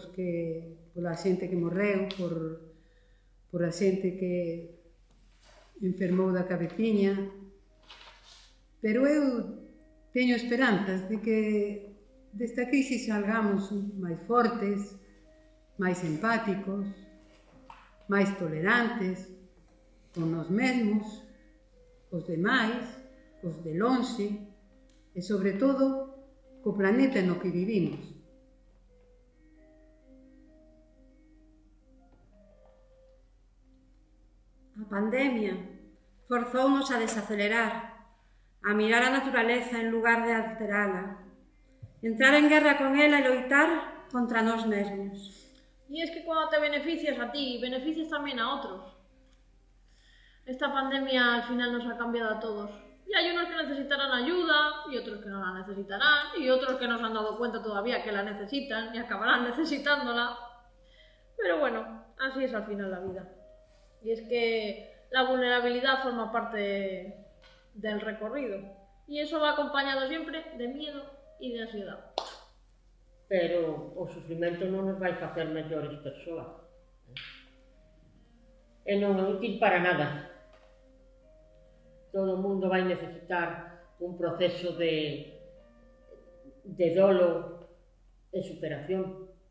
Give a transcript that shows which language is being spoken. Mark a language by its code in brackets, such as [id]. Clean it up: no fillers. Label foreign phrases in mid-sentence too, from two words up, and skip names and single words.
[gl] pola xente que morreu, por a xente que enfermou da cabeciña, pero eu teño esperanzas de que desta crisis salgamos máis fortes, máis empáticos, máis tolerantes, con nós mesmos, os demais, os de lonxe, e sobre todo, co planeta no que vivimos. A pandemia forzounos a desacelerar, a mirar a naturaleza en lugar de alterala, entrar en guerra con ela e loitar contra nós mesmos. [es] Y es que cuando te beneficias a ti, beneficias también a otros. Esta pandemia al final nos ha cambiado a todos. Y hay unos que necesitarán ayuda, y otros que no la necesitarán, y otros que no se han dado cuenta todavía que la necesitan y acabarán necesitándola. Pero bueno, así es al final la vida. Y es que la vulnerabilidad forma parte del recorrido. Y eso va acompañado siempre de miedo y de ansiedad. [gl] Pero o sufrimento non nos vai facer mellores persoas. E non é útil para nada. Todo o mundo vai necesitar un proceso de dolo e superación.